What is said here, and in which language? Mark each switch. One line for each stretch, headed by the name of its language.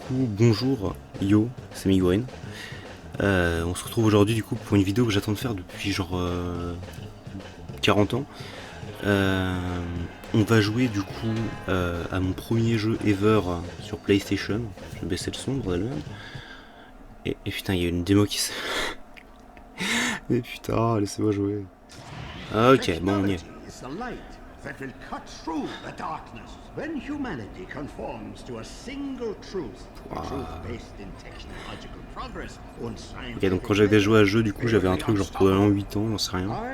French: Bonjour, yo, c'est Migorine. On se retrouve aujourd'hui, pour une vidéo que j'attends de faire depuis 40 ans. On va jouer, à mon premier jeu ever sur PlayStation. Je vais baisser le son, bordel même. Et putain, il y a une démo qui s'est... Et putain, laissez-moi jouer. Ok, bon, on y est.
English: That will cut through the darkness when humanity conforms to a single truth, a truth based in technological progress and scientific.
French: Ok, donc quand j'avais joué à ce jeu, j'avais un truc genre probablement 8 ans, j'en sais rien.